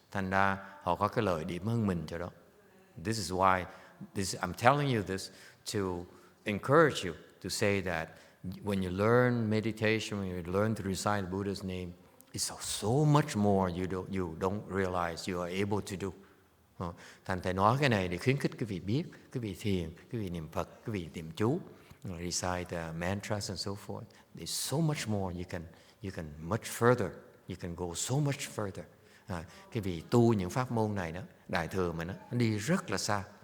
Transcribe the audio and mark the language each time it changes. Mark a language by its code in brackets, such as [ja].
[vi] Thành ra họ có cái lợi điểm hơn mình cho đó. [en] This is why I'm telling you this to encourage you to say that when you learn meditation, when you learn to recite the Buddha's name, it's so much more you don't realize you are able to do. [vi] Thành thầy nói cái này để khuyến khích quý vị biết, quý vị thiền, quý vị niệm Phật, quý vị niệm chú, [en] recite mantras and so forth. There's so much more you can much further. You can go so much further. [vi] Cái vị tu những pháp môn này đó, đại thừa mà nó đi rất là xa.